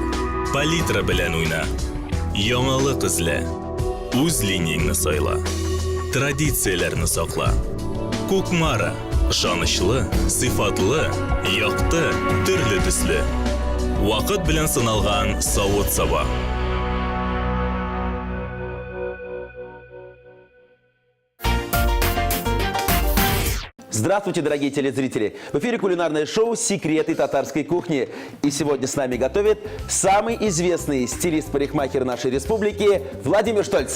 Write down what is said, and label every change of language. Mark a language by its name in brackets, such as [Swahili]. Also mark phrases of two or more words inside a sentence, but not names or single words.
[Uzbek] Palitra bilan o'yna. Yangilik izla. O'z liniyangni sayla. Traditsiyalarni saqla. Ko'kmara, ishonchli, sifatli, yoqti, turli tusli. Vaqt bilan sinalgan sovut saba. [Russian] Здравствуйте, дорогие телезрители! В эфире кулинарное шоу «Секреты татарской кухни». И сегодня с нами готовит самый известный стилист-парикмахер нашей республики Владимир Штольц.